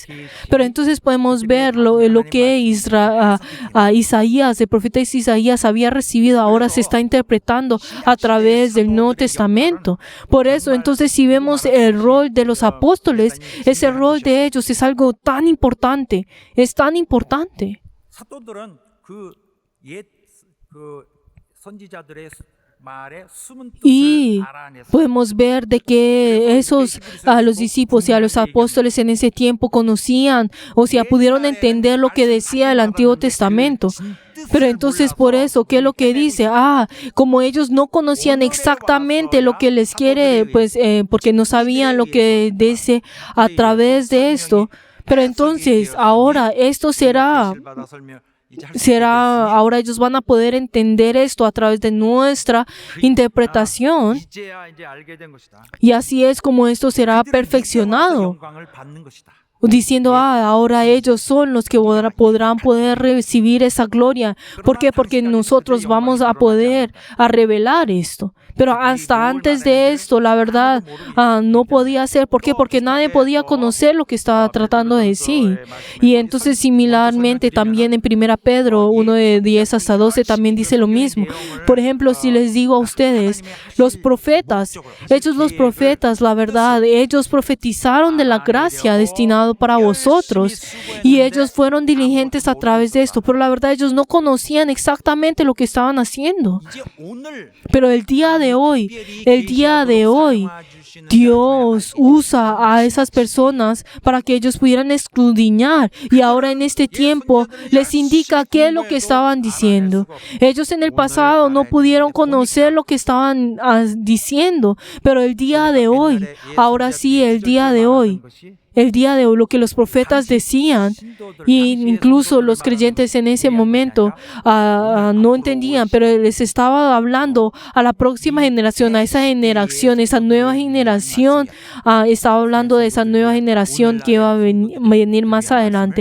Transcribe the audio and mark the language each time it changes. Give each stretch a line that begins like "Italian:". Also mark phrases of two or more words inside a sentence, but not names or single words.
Spanish: Pero entonces podemos ver lo que Isaías, el profeta Isaías había recibido, ahora se está interpretando a través del Nuevo Testamento. Por eso, entonces, si vemos el rol de los apóstoles, ese rol de ellos es algo tan importante, es tan importante.
Korean: 사도들은 그 옛 그 선지자들의 말에 숨은
Spanish: Y
Korean: 뜻을 알아내서
Spanish: podemos ver de que a los discípulos y a los apóstoles en ese tiempo conocían, o sea, pudieron entender lo que decía el Antiguo Testamento. Pero entonces por eso, ¿qué es lo que dice? Como ellos no conocían exactamente lo que les quiere, pues porque no sabían lo que dice a través de esto. Pero entonces ahora esto será, ahora ellos van a poder entender esto a través de nuestra interpretación,
Korean: 이제야 이제 알게 된 것이다.
Spanish: y así es como esto será perfeccionado,
Korean: 영광을 받는 것이다.
Spanish: diciendo, ahora ellos son los que podrán poder recibir esa gloria. ¿Por qué? Porque nosotros vamos a poder revelar esto. Pero hasta antes de esto, la verdad, no podía ser. ¿Por qué? Porque nadie podía conocer lo que estaba tratando de decir. Y entonces, similarmente, también en 1 Pedro 1 de 10 hasta 12 también dice lo mismo. Por ejemplo, si les digo a ustedes, los profetas, la verdad, ellos profetizaron de la gracia destinada para vosotros, y ellos fueron diligentes a través de esto, pero la verdad ellos no conocían exactamente lo que estaban haciendo.
Korean: 이제 오늘
Spanish: Pero el día de hoy, Dios usa a esas personas para que ellos pudieran escudriñar, y ahora en este tiempo les indica qué es lo que estaban diciendo. Ellos en el pasado no pudieron conocer lo que estaban diciendo, pero el día de hoy, ahora sí, el día de hoy, lo que los profetas decían, y incluso los creyentes en ese momento no entendían, pero les estaba hablando a la próxima generación, a esa generación, esa nueva generación, estaba hablando de esa nueva generación que iba a venir más adelante.